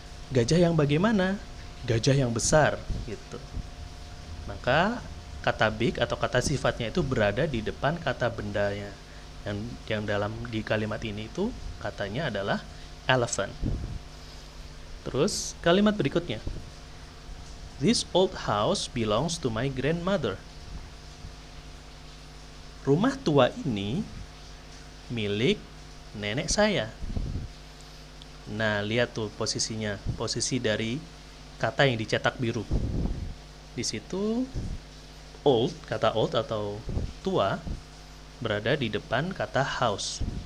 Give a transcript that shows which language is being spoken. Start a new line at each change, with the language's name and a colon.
Indonesian: Gajah yang bagaimana? Gajah yang besar gitu. Maka kata big atau kata sifatnya itu berada di depan kata bendanya. Yang dalam di kalimat ini itu katanya adalah elephant. Terus kalimat berikutnya.
English: This old house belongs to my grandmother.
Indonesian: Rumah tua ini milik nenek saya. Nah, lihat tuh posisinya, posisi dari kata yang dicetak biru. Di situ old, kata old atau tua berada di depan kata house.